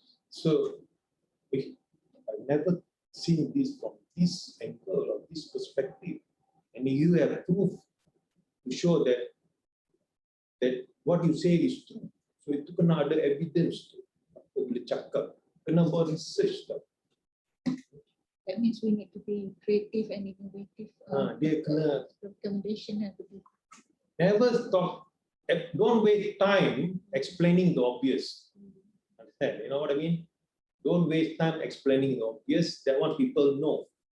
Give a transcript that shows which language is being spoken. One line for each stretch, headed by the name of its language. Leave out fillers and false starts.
English: So I've never seen this from this angle or this perspective, and you have proof to show that what you say is true.
Malay: So itu kena ada evidence tu. Apa boleh cakap, kena buat research tu.
English: That means we need to be creative and innovative.
Malay: Dia kena
English: Recommendation have to be. never stop. Don't waste time explaining the obvious. Understand? You know what I mean? Don't waste time explaining the obvious. That one people know.